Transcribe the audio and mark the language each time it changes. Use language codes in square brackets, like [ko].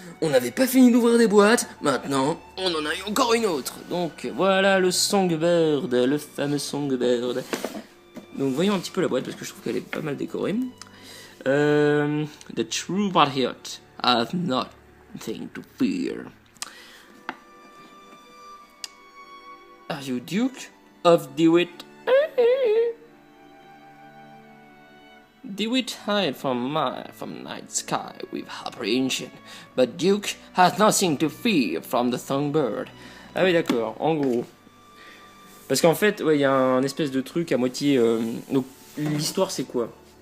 [fr] On n'avait pas fini d'ouvrir des boîtes, maintenant on en a eu encore une autre. Donc voilà le Songbird, le fameux Songbird. Donc voyons un petit peu la boîte parce que je trouve qu'elle est pas mal décorée. [en] The true patriot have nothing to fear. Are you Duke of DeWitt? The witch hide from night sky with apprehension, but Duke has nothing to fear from the songbird. [fr] Ah oui, d'accord, en gros. Parce qu'en fait, ouais, il y a un espèce de truc à moitié... donc, l'histoire, c'est quoi?